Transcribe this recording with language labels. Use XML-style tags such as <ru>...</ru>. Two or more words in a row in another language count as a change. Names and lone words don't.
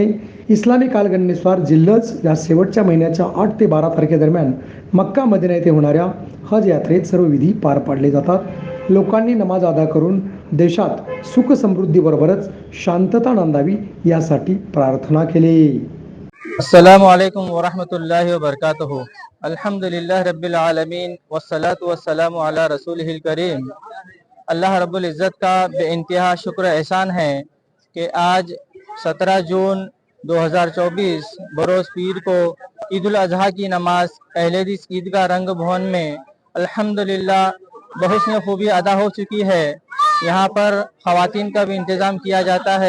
<mr>इस्लामी कालगणनेनुसार जिल्हज या शेवटच्या महिन्याच्या 8 ते 12 तारखेदरम्यान मक्का मदिना येथे होणाऱ्या हज यात्रेत सर्व विधी पार पाडले जातात. लोकांनी नमाज अदा करून देशात सुख समृद्धीबरोबरच शांतता नांदावी यासाठी प्रार्थना केली.</mr> <ar>السلام عليكم ورحمة الله وبركاته. الحمد لله رب العالمين والصلاة والسلام على رسوله الكريم. الله رب العزة</ar> <hi>का बेइंतहा शुक्र एहसान है कि आज 17 जून 2024 बरोज़ पीर को ईद उल अज़हा की नमाज अहले हदीस ईदगाह रंग भवन में अल्हम्दुलिल्लाह बहुस्न खूबी अदा हो चुकी है. यहाँ पर ख़वातीन का भी इंतज़ाम किया जाता है.</hi>